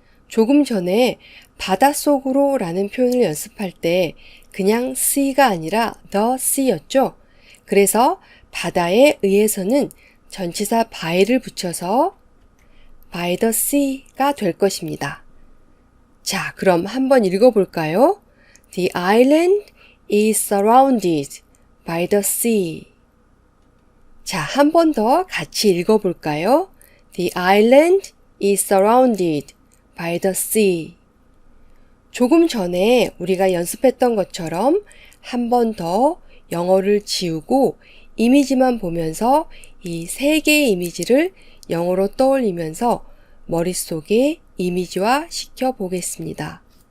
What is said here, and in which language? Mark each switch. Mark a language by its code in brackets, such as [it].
[ko] 조금 전에 바닷속으로 라는 표현을 연습할 때 그냥 sea가 아니라 the sea였죠. 그래서 바다에 의해서는 전치사 by를 붙여서 [en] by the sea [ko] 가 될 것입니다. 자, 그럼 한번 읽어볼까요? [en] The island is surrounded by the sea. [ko] 자, 한 번 더 같이 읽어볼까요? [en] The island is surrounded by the sea. [ko] 조금 전에 우리가 연습했던 것처럼 한 번 더 영어를 지우고 이미지만 보면서 이 세 개의 이미지를 영어로 떠올리면서 머릿속에 이미지화 시켜 보겠습니다.